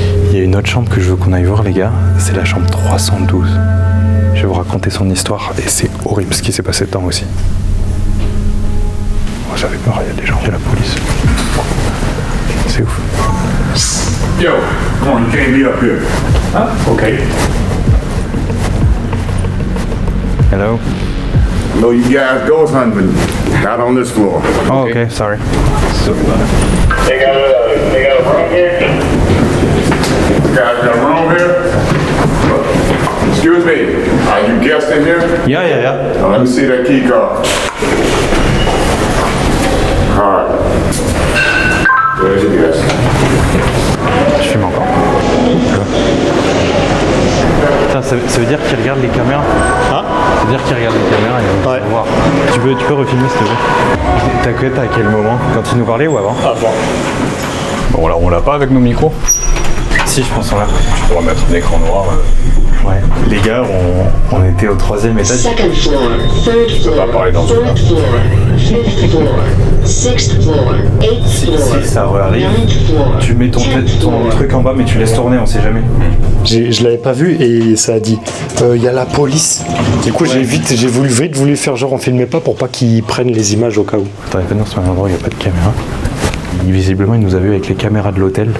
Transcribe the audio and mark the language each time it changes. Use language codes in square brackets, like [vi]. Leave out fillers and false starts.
[fr] Il y a une autre chambre que je veux qu'on aille voir, les gars, c'est la chambre 312. Je vais vous raconter son histoire et c'est horrible ce qui s'est passé dedans aussi. Oh, j'avais peur, il y a des gens, il y a la police. C'est ouf. [en] Yo, come on, you can't be up here. Huh? Okay. Hello. No, you guys go hunting, not on this floor. Oh, okay, sorry. They got a room here? You guys got a room here? Excuse me, are you guests in here? Yeah. Now, let me see that key card. All right. There's your guest. [fr] Je filme encore. Putain, ça veut dire qu'il regarde les caméras. Hein? Ça veut dire qu'il regarde les caméras et on va voir. Tu peux refilmer s'il te plaît. T'as cut à quel moment? Quand il nous parlait ou avant? Avant. Bon, là, on l'a pas avec nos micros. Si, je pense qu'on l'a. On va mettre un écran noir. Ouais. Les gars, on était au 3e étage. [en] Second floor, third floor, [fr] parler dans ce [en] fourth floor, fifth floor, sixth floor, eighth floor, [fr] Si ça arrive, [en] ninth floor, [fr] tu mets ton truc en bas mais tu laisses tourner, on sait jamais. Je l'avais pas vu et ça a dit il y a la police. Du coup j'ai vite voulu faire genre on filmait pas pour pas qu'ils prennent les images au cas où. T'aurais pas dans ce endroit où il n'y a pas de caméra. Visiblement, il nous a vu avec les caméras de l'hôtel.